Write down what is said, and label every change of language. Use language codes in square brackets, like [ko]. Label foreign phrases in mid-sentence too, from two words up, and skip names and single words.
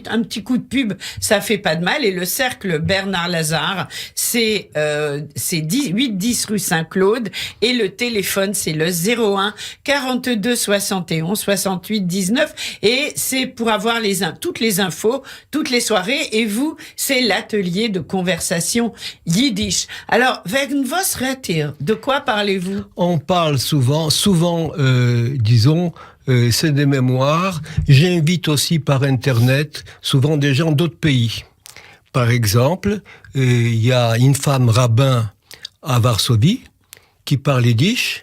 [fr] Un petit coup de pub, ça fait pas de mal. Et le cercle Bernard Lazare, c'est 8-10 rue Saint-Claude et le téléphone c'est le 01 42 71 68 19 et c'est pour avoir toutes les infos, toutes les soirées et vous, c'est l'atelier de conversation yiddish. Alors, [yi] wenn was redet, [fr] de quoi parlez-vous? On parle souvent, disons, c'est des mémoires. J'invite aussi par Internet souvent des gens d'autres pays. Par exemple, il y a une femme rabbin à Varsovie, qui parle yiddish.